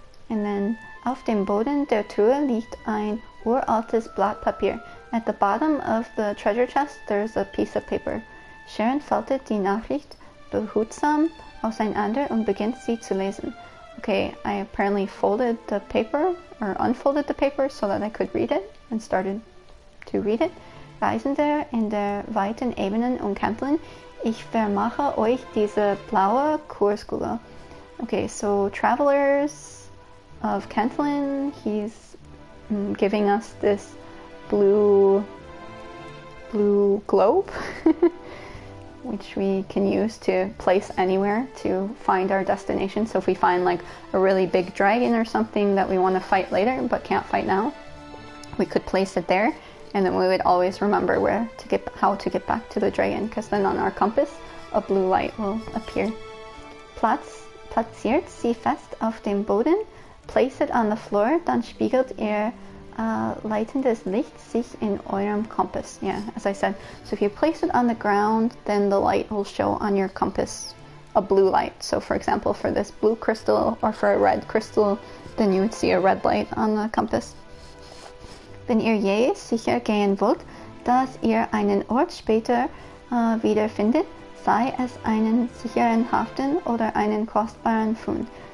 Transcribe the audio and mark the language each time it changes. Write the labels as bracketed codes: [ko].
[en] And then, [de] auf dem Boden der Truhe liegt ein uraltes Blatt Papier. [en] At the bottom of the treasure chest, there's a piece of paper. [de] Charon faltet die Nachricht behutsam auseinander und beginnt sie zu lesen. [en] Okay, I apparently folded the paper, or unfolded the paper so that I could read it, and started to read it. [de] Reisende in der weiten Ebenen und Kanteln, ich vermache euch diese blaue Kurskugel. [en] Okay, so travelers of Kanteln, he's giving us this blue globe, which we can use to place anywhere to find our destination. So if we find like a really big dragon or something that we want to fight later but can't fight now, we could place it there, and then we would always remember how to get back to the dragon, because then on our compass a blue light will appear. [de] Platziert sie fest auf dem Boden, [en] place it on the floor, [de] dann spiegelt ihr leitendes Licht sich in eurem Compass. [en] Yeah, as I said, so if you place it on the ground, then the light will show on your compass a blue light. So for example, for this blue crystal or for a red crystal, then you would see a red light on the compass. [de] Wenn ihr je sicher gehen wollt, dass ihr einen Ort später wiederfindet, sei es einen sicheren Hafen oder einen kostbaren Fund.